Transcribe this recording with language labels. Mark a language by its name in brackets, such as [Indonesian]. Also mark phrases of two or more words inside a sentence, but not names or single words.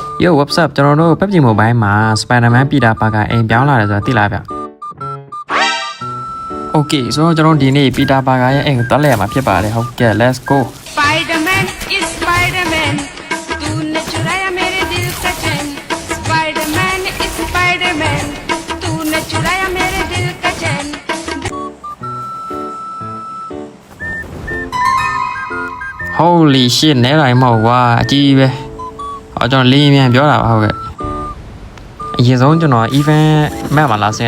[English] Yo what's up [Burmese] ကျွန်တော်တို့ PUBG Mobile မှာ Spider-Man Peter Parker အိမ်ပြောင်းလာတယ်ဆိုတာသိလားဗျ Okay ဆိုတော့ကျွန်တော်ဒီနေ့ Peter Parker ရဲ့အိမ်ကိုတွားလဲရမှာဖြစ်ပါတယ်ဟုတ်ကဲ့ [English] let's go Spider-Man is Spider-Man [Hindi] तूने चुराया मेरे दिल का चैन [English] Spider-Man is Spider-Man [Hindi] तूने चुराया मेरे दिल का चैन [English] Holy shit [Burmese] နဲတိုင်းမဟုတ်ကွာအကြီးပဲကျွန်တော်လေးမြန်ပြောတာပါဟုတ်ကဲ့အရင်ဆုံးကျွန်တော် [English] event map [Burmese] မှာလာဆင်းရ